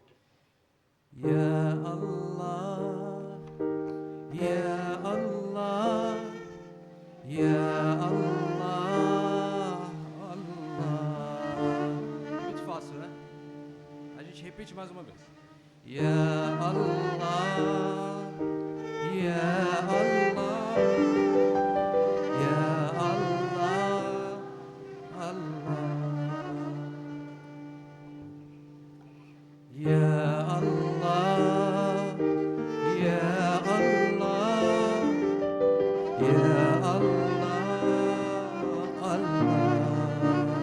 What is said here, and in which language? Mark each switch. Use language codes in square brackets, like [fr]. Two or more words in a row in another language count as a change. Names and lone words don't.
[ar] يا الله، يا الله، يا الله، الله. [pt] Muito fácil, né? A gente repete mais uma vez. [ar] يا الله، يا الله، يا الله، الله. يا الله، يا الله، يا الله، الله.